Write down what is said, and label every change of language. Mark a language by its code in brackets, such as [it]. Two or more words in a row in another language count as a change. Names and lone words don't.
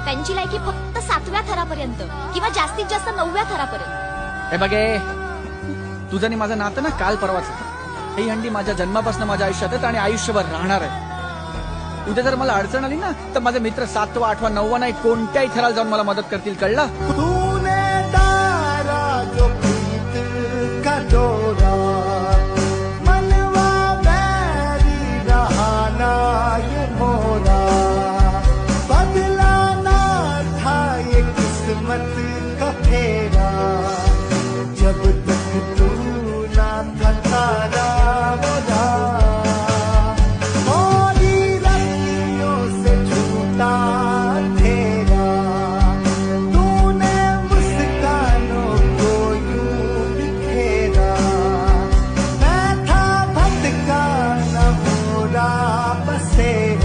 [mr] त्यांची लायकी फक्त 7व्या थरापर्यंत किंवा जास्तीत जास्त 9व्या थरापर्यंत. हे बघे, तुझं आणि माझं नातं ना काल परवाच. ही हंडी माझ्या जन्मापासून माझ्या आयुष्यात आहे आणि आयुष्यभर राहणार आहे. उद्या जर मला अडचण आली ना तर माझे मित्र 7वा 8वा 9वा नाही कोणत्याही थराला जाऊन मला मदत करतील. कळलं? [hi] तूने डारा जो प्रीत का डोरा, मनवा बैरी रहाना ये मोरा, बदलाना था ये किस्मत का फेरा, जब तक तू ना था तारा मोरा, मोरी रस्सियों से छूटा तेरा, तूने मुस्कानों को यूं बिखेरा, मैं था भटका न मोरा बसेरा.